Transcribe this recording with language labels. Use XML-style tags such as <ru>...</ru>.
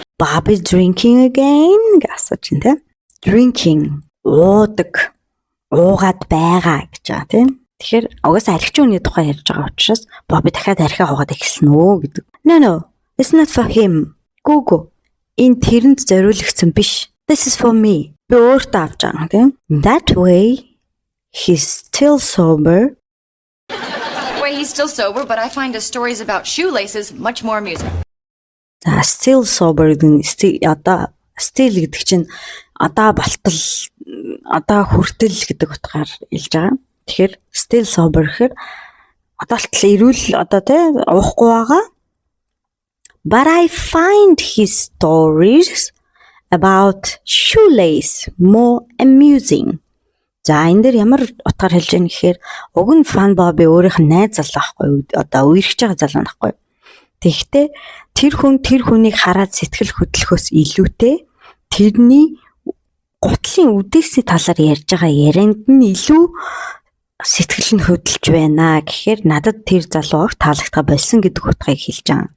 <en>Bobby drinking again</en> <mn>гэж юм те. Drinking уудаг, уугаад байгаа гэж байгаа тийм. Тэгэхээр угаасаа архичийн хүний тухай ярьж байгаа учраас Bobby дахиад архиа уугаад эхэлсэн үү гэдэг.</mn> <en>No, it's not for him.</en> <mn>Гүгү. Энэ тэрэнд зориулагдсан биш.</mn> <en>This is for me.</en> <mn>Би өөртөө авч байгаа тийм.</mn> <en>That way he's still sober. Wait, he's still sober, but I find his stories about shoelaces much more amusing.</en> <mn>За, still sober гэдэг нь одоо still гэдэг чинь одоо болтол одоо хүртэл гэдэг утгаар хэлж байгаа. Тэгэхээр still sober гэхээр одоо болтол ирүүл одоо тий уухгүй байгаа.</mn> <en>But I find his stories about shoelace more amusing.</en> <mn>За, энэ дээр ямар утгаар хэлж байгаа гэхээр уг нь Fun Bobby өөрийнх нь найз залуу байхгүй одоо үерхэж байгаа залуу байхгүй. Тэгэхдээ тэр хүнийг хараад сэтгэл хөдлөхөөс илүүтэй тэрний гутлын үдээсний талаар ярьж байгаа ярианд нь илүү сэтгэл нь хөдөлж байна гэхээр надад тэр залууг таалагдах болсон гэдэг утгыг хэлж байгаа.</mn>